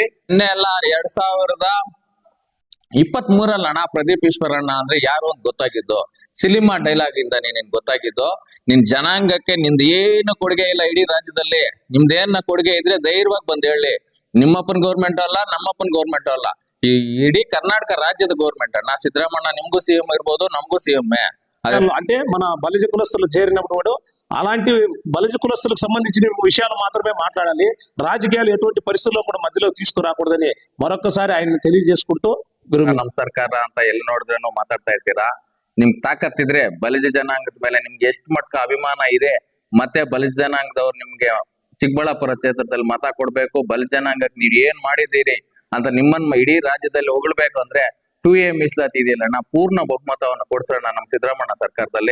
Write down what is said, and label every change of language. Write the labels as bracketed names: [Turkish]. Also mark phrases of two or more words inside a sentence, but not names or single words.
[Kannada] ಇನ್ನೇ ಎಲ್ಲ 2023 ಅಣ್ಣ ಪ್ರದೀಪ್ ಈಶ್ವರ್ ಅಣ್ಣ ಅಂದ್ರೆ ಯಾರು ಅಂತ ಗೊತ್ತಾಗಿದ್ದು ಸಿನಿಮಾ ಡೈಲಾಗ್ ಇಂದ ನಿನ್ ಗೊತ್ತಾಗಿದ್ದು. ನಿನ್ ಜನಾಂಗಕ್ಕೆ ನಿಂದ ಏನು ಕೊಡುಗೆ ಇಲ್ಲ ಇಡೀ ರಾಜ್ಯದಲ್ಲಿ. ನಿಮ್ದೇನ ಕೊಡುಗೆ ಇದ್ರೆ ಧೈರ್ಯವಾಗಿ ಬಂದ್ ಹೇಳಿ. ನಿಮ್ಮಪ್ಪನ ಗೌರ್ಮೆಂಟ್ ಅಲ್ಲ, ನಮ್ಮಪ್ಪನ ಗೌರ್ಮೆಂಟ್ ಅಲ್ಲ, ಈ ಇಡೀ ಕರ್ನಾಟಕ ರಾಜ್ಯದ ಗೌರ್ಮೆಂಟ್ ಅಣ್ಣ. ಸಿದ್ಧರಾಮಣ್ಣ ನಿಮ್ಗು ಸಿಎಂ ಇರ್ಬೋದು, ನಮ್ಗು ಸಿಎಂಏ. [Telugu] అంటే మన బలిజ కులస్తులు చేరినప్పుడు అలాంటి బలిజ కులస్తులకు సంబంధించిన విషయాలు మాత్రమే మాట్లాడాలి. రాజకీయాలు ఎటువంటి పరిస్థితుల్లో కూడా మధ్యలో తీసుకురాకూడదని మరొకసారి ఆయన తెలియజేసుకుంటూ, [Kannada] ನಮ್ ಸರ್ಕಾರ ಅಂತ ಎಲ್ಲಿ ನೋಡಿದ್ರೂ ಮಾತಾಡ್ತಾ ಇರ್ತೀರಾ. ನಿಮ್ ತಾಕತ್ತಿದ್ರೆ ಬಲಿಜ ಜನಾಂಗದ ಮೇಲೆ ನಿಮ್ಗೆ ಎಷ್ಟು ಮಟ್ಟ ಅಭಿಮಾನ ಇದೆ, ಮತ್ತೆ ಬಲಿಜ ಜನಾಂಗದವ್ರು ನಿಮ್ಗೆ ಚಿಕ್ಕಬಳ್ಳಾಪುರ ಕ್ಷೇತ್ರದಲ್ಲಿ ಮತ ಕೊಡ್ಬೇಕು, ಬಲಿಜ ಜನಾಂಗಕ್ಕೆ ನೀವ್ ಏನ್ ಮಾಡಿದೀರಿ ಅಂತ ನಿಮ್ಮನ್ನ ಇಡೀ ರಾಜ್ಯದಲ್ಲಿ ಹೊಗಳ್ಬೇಕು ಅಂದ್ರೆ 2A ಮೀಸಲಾತಿ ಇದೆಯಲ್ಲ, ಪೂರ್ಣ ಬಹುಮತವನ್ನು ಕೊಡ್ಸೋಣ ನಮ್ ಸಿದ್ದರಾಮಣ್ಣ ಸರ್ಕಾರದಲ್ಲಿ.